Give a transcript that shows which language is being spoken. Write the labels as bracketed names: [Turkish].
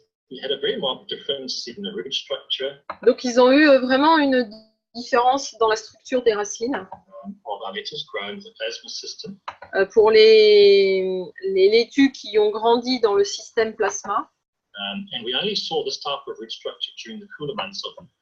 [English] We had a very marked difference in the root structure [French] Donc, ils ont eu vraiment une différence dans la structure des racines [English] of our lettuce grown in the plasma system. [French] pour les laitues qui ont grandi dans le système plasma. [English] And we only saw this type of root structure during the cooler months of